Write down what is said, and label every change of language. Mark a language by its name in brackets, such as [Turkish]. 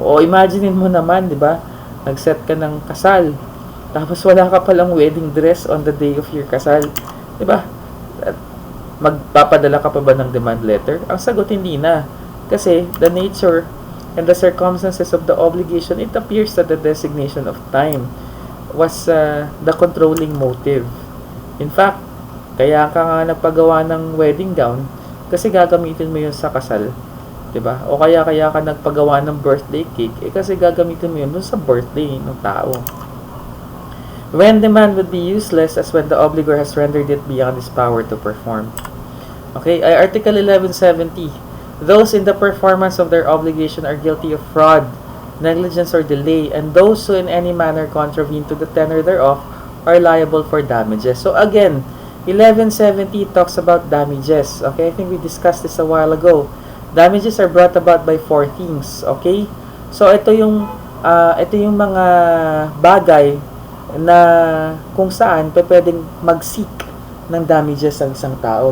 [Filipino] O imaginein mo naman, 'di ba? Nag-set ka ng kasal, tapos wala ka palang wedding dress [English] on the day of your [Filipino] kasal, 'di ba? Magpapadala ka pa ba ng demand letter? Ang sagot hindi na. [English] Kasi the nature and the circumstances of the obligation, it appears that the designation of time was the controlling motive. [Filipino] In fact, kaya ka nga nagpagawa ng wedding gown kasi gagamitin mo yun sa kasal, 'di ba? O kaya ka nagpagawa ng birthday cake kasi gagamitin mo yun dun sa birthday ng tao. [English] When demand would be useless as when the obligor has rendered it beyond his power to perform. Okay, Article 1170. Those in the performance of their obligation are guilty of fraud, negligence, or delay, and those who in any manner contravene to the tenor thereof are liable for damages. So again, 1170 talks about damages. Okay, I think we discussed this a while ago. Damages are brought about by 4 things. [Filipino] Okay, so ito yung mga bagay na kung saan pwedeng mag-seek ng damages ang isang tao.